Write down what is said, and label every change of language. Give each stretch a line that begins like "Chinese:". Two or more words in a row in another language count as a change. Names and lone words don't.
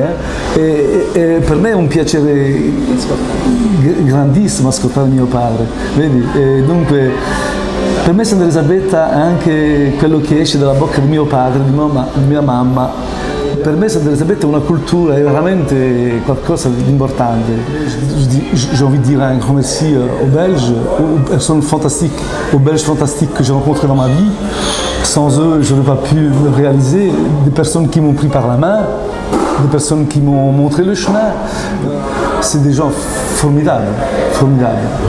Italian: E per me è un piacere grandissimo ascoltare mio padre, vedi? E dunque per me Santa Elisabetta è anche quello che esce dalla bocca di mio padre, di mia mamma. Per me Santa Elisabetta è una cultura, è veramente qualcosa di importante.
French: J'ai envie de dire un grand merci aux Belges, aux personnes fantastiques, aux Belges fantastiques que j'ai rencontrés dans ma vie. Sans eux, je n'aurais pas pu le réaliser. Des personnes qui m'ont pris par la main, des personnes qui m'ont montré le chemin. C'est des gens formidables, formidables.